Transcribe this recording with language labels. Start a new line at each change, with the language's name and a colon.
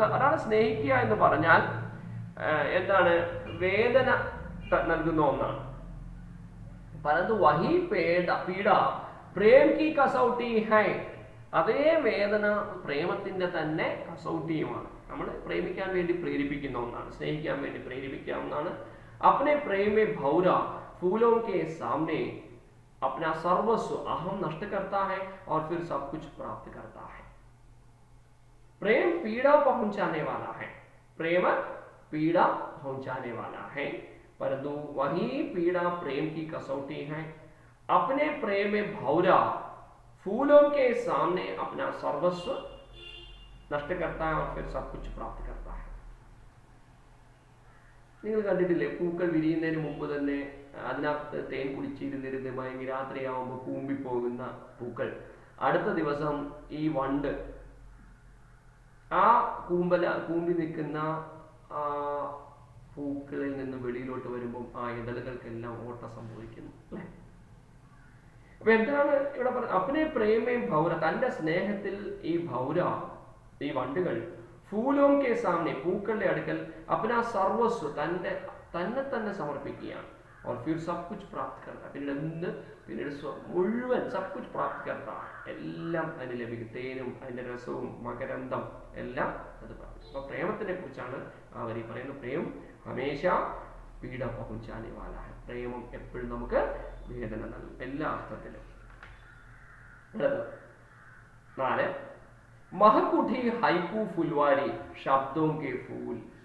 Malayalam: ഒരാളെ സ്നേഹിക്കുക എന്ന് പറഞ്ഞാൽ എന്താണ്? വേദന നൽകുന്ന ഒന്നാണ്.
Hindi: പരന്തു വഹി പീഡ പ്രേം കി കസൗട്ടി ഹൈ.
Malayalam: അതേ വേദന പ്രേമത്തിന്റെ തന്നെ കസൗട്ടിയുമാണ്. നമ്മൾ പ്രേമിക്കാൻ വേണ്ടി പ്രേരിപ്പിക്കുന്ന ഒന്നാണ്, സ്നേഹിക്കാൻ വേണ്ടി പ്രേരിപ്പിക്കാവുന്നതാണ്.
Hindi: अपने प्रेम में भौरा फूलों के सामने अपना सर्वस्व अहम नष्ट करता है और फिर सब कुछ प्राप्त करता है. प्रेम पीड़ा पहुंचाने वाला है. प्रेम पीड़ा पहुंचाने वाला है, परंतु वही पीड़ा प्रेम की कसौटी है. अपने प्रेम में भौरा फूलों के सामने अपना सर्वस्व नष्ट करता है और फिर सब कुछ प्राप्त करता है.
Malayalam: നിങ്ങൾ കണ്ടിട്ടില്ലേ? പൂക്കൾ വിരിയുന്നതിന് മുമ്പ് തന്നെ അതിനകത്ത് തേൻ കുടിച്ചിരുന്നിരുന്ന് ഭയങ്കര രാത്രിയാവുമ്പോൾ കൂമ്പിപ്പോകുന്ന പൂക്കൾ. അടുത്ത ദിവസം ഈ വണ്ട് ആ കൂമ്പി നിൽക്കുന്ന ആ പൂക്കളിൽ നിന്ന് വെളിയിലോട്ട് വരുമ്പോൾ ആ ഇതളുകൾക്കെല്ലാം ഓട്ടം സംഭവിക്കുന്നു, അല്ലെ? അപ്പൊ എന്താണ് ഇവിടെ പറയുന്നത്? അപ്പനെ പ്രേമയും ഭൗര, തന്റെ സ്നേഹത്തിൽ ഈ ഭൗര, ഈ വണ്ടുകൾ ഫൂലോം കെ സാമനെ, പൂക്കളുടെ അടുക്കൽ അപ്പനാ സർവസ്വ, തന്നെ സമർപ്പിക്കുകയാണ്.
Hindi: और फिर सब कुछ प्राप्त करता.
Malayalam: പിന്നീട് മുഴുവൻ സബ് കുച്ച് പ്രാപ്ത് കർത്ത, എല്ലാം അതിന് ലഭിക്കും. തേനും അതിന്റെ രസവും മകരന്തം എല്ലാം അത് പ്രാപ്തി. അപ്പൊ പ്രേമത്തിനെ കുറിച്ചാണ് ആ വരി പറയുന്നത്.
Hindi: പ്രേം ഹമേശ പീഡ പഹുഞ്ചാനെ വാല ഹൈ.
Malayalam: പ്രേമം എപ്പോഴും നമുക്ക് വേദന നൽകും, എല്ലാ അർത്ഥത്തിലും.
Hindi: 4 महकुठी हाइकू फुलवारी शब्दों के फूल.